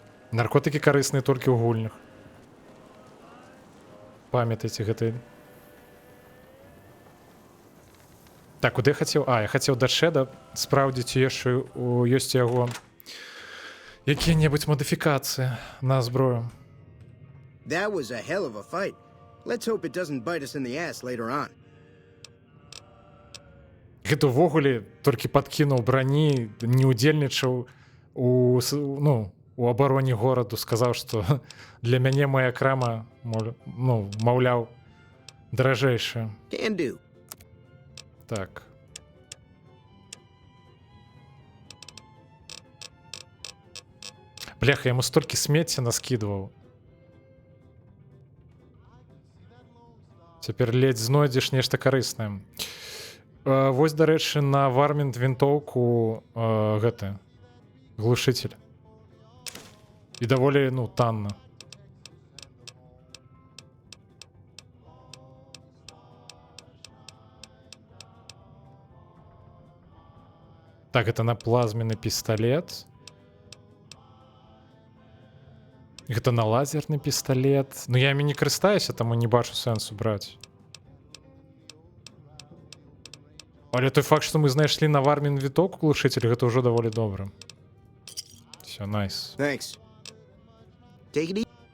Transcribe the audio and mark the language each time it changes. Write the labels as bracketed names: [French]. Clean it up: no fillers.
[Belarusian] Наркотики карысныя толькі ў гульнях. Памятайце гэты. Так, куды я хацеў? Я хацеў да Шэда спраўдзіць яшчэ ёсць у яго якія-небудзь мадыфікацыі на зброю. [English] That was a hell of a fight. Let's hope it doesn't bite us in the ass later on. [Belarusian] Гэта ўвогуле толькі падкінуў брані, не ўдзельнічаў у абароне гораду, сказаў, што для мяне моя крама, маўляў, даражэйшая. [English] Can do. [Belarusian] Так. Бляха, яму столькі смецця наскідваў. Цяпер ледзь знойдзеш нешта карыснае. Вось, дарэчы, на вармінт вінтоўку гэты глушитель. І даволі, танна. Так, это на плазменны пісталет. Гэта на лазерны пісталет. Ну, я імі не карыстаюся, таму не бачу сэнсу браць. Але той факт, што мы знайшлі на вармін віток глушитель, гэта ўжо даволі добра. Все, найс. [English] Thanks. Take it easy.